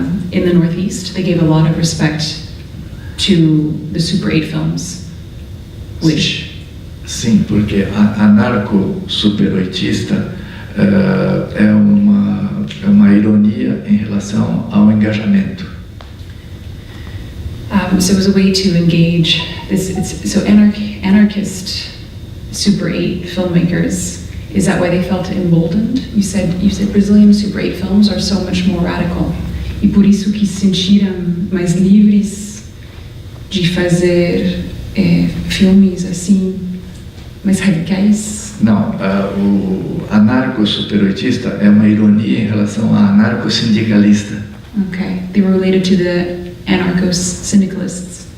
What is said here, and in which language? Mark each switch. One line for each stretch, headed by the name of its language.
English: In the Northeast, they gave a lot of respect to the Super 8 films, which
Portuguese: Sim, porque a anarco-super-oitista é uma ironia em relação ao engajamento.
English: so it was a way to engage this. So anarchist Super 8 filmmakers. Is that why they felt emboldened? You said Brazilian Super 8 films are so much more radical.
Portuguese: E por isso que se sentiram mais livres de fazer filmes assim, mais radicais. Não, o anarco-super-oitista é uma ironia em relação à anarco-sindicalista.
English: Okay, they were related to the anarcho-syndicalists.